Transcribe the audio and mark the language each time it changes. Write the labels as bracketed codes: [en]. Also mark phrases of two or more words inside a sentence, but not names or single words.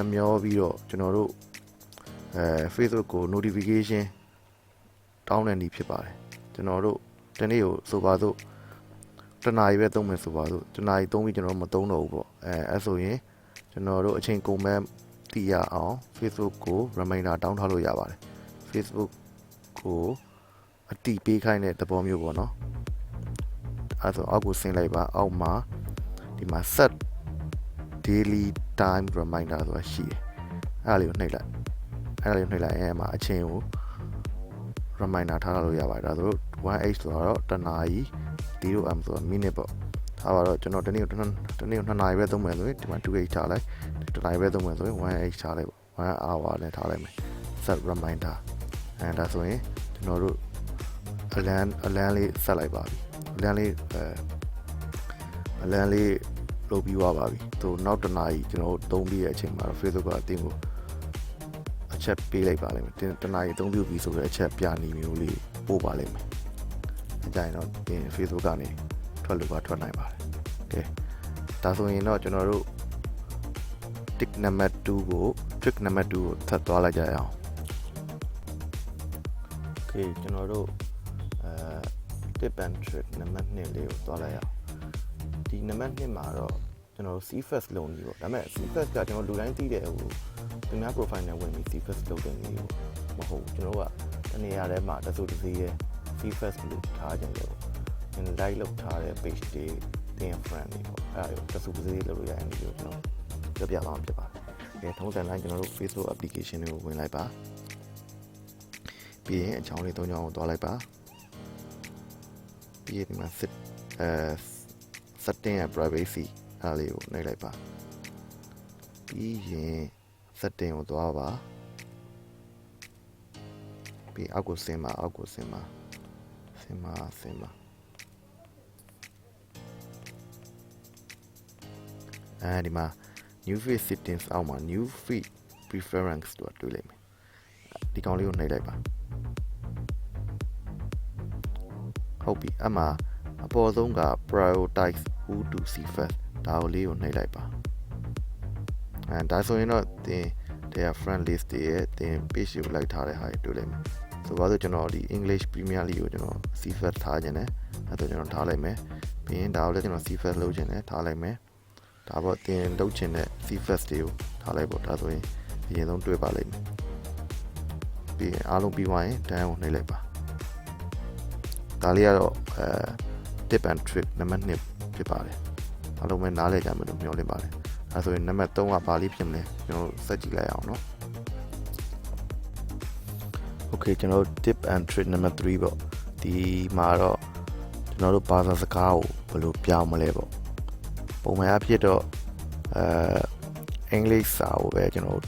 [my] မျောပြီးတော့ကျွန်တော်တို့ Facebook ကို notification တောင်းတဲ့နည်းဖြစ်ပါတယ်ကျွန်တော်တို့ဒီနေ့ကိုဆိုပါစို့တနားရီပဲသုံးမယ်ဆိုပါစို့တနားရီသုံးပြီးကျွန်တော်မသုံးတော့ဘူးပေါ့အဲဆို ရင်ကျွန်တော်တို့အချိန်ကုန်မဲ့တည်ရအောင် Facebook ကို reminder တောင်းထားလို့ရပါတယ် Facebook ကိုအတိပေးခိုင်းတဲ့သဘောမျိုးပေါ့နော် အဲဆိုအောက်ကိုဆင်းလိုက်ပါအောက်မှာဒီမှာ [en] set daily time reminder [my] ဆိုတာရှိတယ်အဲဒါလေးကိုနှိပ်လိုက် အဲမှာအချိန်ကို reminder ထားလို့ရပါတယ်ဒါဆိုတော့ 1h ဆိုတော့တနာရီ 0m ဆိုတာ minute ပေါ့ဒါပါတော့ကျွန်တော်တနေ့ကို2နာရီပဲသုံးမယ်ဆိုရင်ဒီမှာ 2h ထားလိုက်တနာရီပဲသုံးမယ်ဆိုရင် 1h ထားလိုက်ပေါ့1 hour နဲ့ထားလိုက်မယ် [en] set reminder [my] ဒါဆိုရင်ကျွန်တော်တို့အလန်းလေးဆက်လိုက်ပါပြီအလန်းလေး လုပ်ပြီးသွားပါပြီဆိုနောက်တနာရီကျွန်တော်တို့သုံးပြီးတဲ့အချိန်မှာ Facebook ကအတင်းကိုအချက်ပေးလိုက်ပါလိမ့်မယ်တနာရီသုံးပြုပြီးဆိုတဲ့အချက်ပြနေမျိုးလေးပို့ပါလိမ့်မယ်အကြိုင်တော့ဒီ Facebook ကနေထွက်လို့ပါထွက်နိုင်ပါတယ်ကဲဒါဆိုရင်တော့ကျွန်တော်တို့ [en] trick number 2 [my] ကိုထပ်သွားလိုက်ကြရအောင် โอเคကျွန်တော်တို့ [en] tip and trick number 2 [my] လေးကိုသွားလိုက်အောင်ဒီ number 2မှာတော့ကျွန်တော်တို့ [en] see first [my] လုပ်နေပေါ့ဒါပေမဲ့ [en] see first [my] ကကျွန်တော်လူတိုင်းသိတဲ့ဟိုသူများ profile နဲ့ဝင်ပြီး [en] see first [my] လုပ်တဲ့နေပေါ့မဟုတ်ဘူးကျွန်တော်တို့ကတနေရာထဲမှာတစိုးတစည်းရဲ့ [en] see first [my] လို့ထားကြတယ်ပေါ့like လုပ်ထားတဲ့ page တွေတင် friend တွေပေါ့အဲ့ဒါကိုတစိုးတစည်းလုပ်လို့ရရင်ဒီလိုကျွန်တော်ပြပြသွားမှာဖြစ်ပါတယ်ထုံးစံတိုင်းကျွန်တော်တို့ Facebook application တွေကိုဝင်လိုက်ပါ ပြီးရင်အချောင်းလေး၃ချောင်းကိုတွားလိုက်ပါပြီးရင်ဒီမှာ [en] setting and privacy [my] အားလေးကိုနှိပ်လိုက်ပါပြီးရင် setting ကိုတွားပါ ပြီးအောက်ကိုဆင်းပါဒီမှာ [en] new feed settings [my] အောက်မှာ [en] new feed preference [my] တို့တွေ့လိမ့်မယ်ဒီကောင်လေးကိုနှိပ်လိုက်ပါ ဟုတ်ပြီအမှအပေါ်ဆုံးက [en] prioritize who to see first [my] ဒါကိုလေးကိုနှိပ်လိုက်ပါဒါဆိုရင်တော့တဲ့ friend list တွေရဲ့တင် page ကိုလိုက်ထားတဲ့ ဟာတွေတွေ့လိမ့်မယ်ဆိုပါတော့ကျွန်တော်ဒီ English Premier League ကိုကျွန်တော် [en] see first [my] ထားခြင်းနဲ့အဲ့တော့ကျွန်တော်ထားလိုက်မယ်ပြီးရင်ဒါကိုလည်းကျွန်တော် [en] see first [my] လုပ်ခြင်းနဲ့ထားလိုက်မယ်ဒါပေါ့တင်လုပ်ခြင်းနဲ့ [en] see first [my] တွေကိုထားလိုက်ပေါ့ဒါဆိုရင်အရင်ဆုံးတွေ့ပါလိမ့်မယ်ပြီးရင်အားလုံးပြီးသွားရင် down ကိုနှိပ်လိုက်ပါဒါလေးကတော့ [en] tip and trick [my] နံပါတ်2ဖြစ်ပါတယ်အားလုံးပဲနားလည်ကြမယ်လို့မျှော်လင့်ပါတယ်အဲဆိုရင်နံပါတ်3ကဘာလေးဖြစ်မလဲကျွန်တော်စက်ကြည့်လိုက်အောင်เนาะ Okay ကျွန်တော် [en] tip and trick [my] နံပါတ်3ပေါ့ဒီမှာတော့ကျွန်တော်တို့ဘာသာစကားကိုဘယ်လိုပြောင်းမလဲပေါ့ပုံမှန်အဖြစ်တော့အင်္ဂလိပ်စာကိုပဲကျွန်တော်